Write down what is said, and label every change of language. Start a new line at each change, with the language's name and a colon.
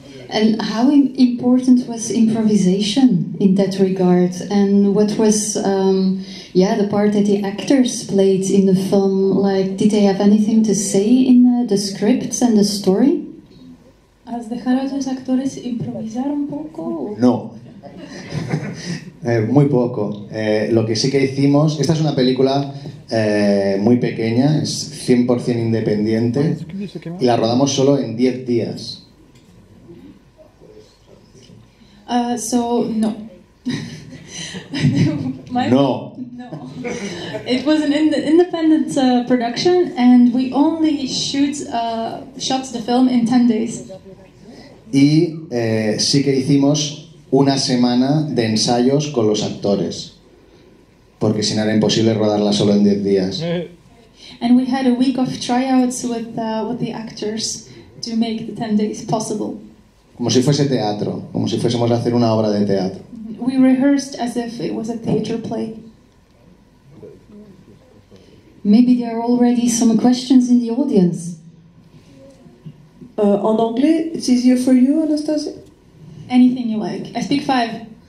English: And how important was improvisation in that regard? And what was, the part that the actors played in the film? Like, did they have anything to say in the scripts and the story?
Spanish: ¿Has dejado a tus actores improvisar un poco? No. Muy poco. Lo que sí que hicimos, esta es una película muy pequeña, es 100% independiente y la rodamos solo en 10 días.
English: So no. No. No. It was an independent production, and we only shot the film in 10 days.
Spanish: y sí que hicimos una semana de ensayos con los actores, porque si no era imposible rodarla solo en 10 días.
English: And we had a week of tryouts with the actors to make the 10 days possible.
Spanish: Como si fuese teatro, como si fuésemos a hacer una obra de teatro.
English: We rehearsed as if it was a theater play. Maybe there are already some questions in the audience.
French: En anglais,
English: it's easier for you, Anastasia? Anything you like. I speak 5.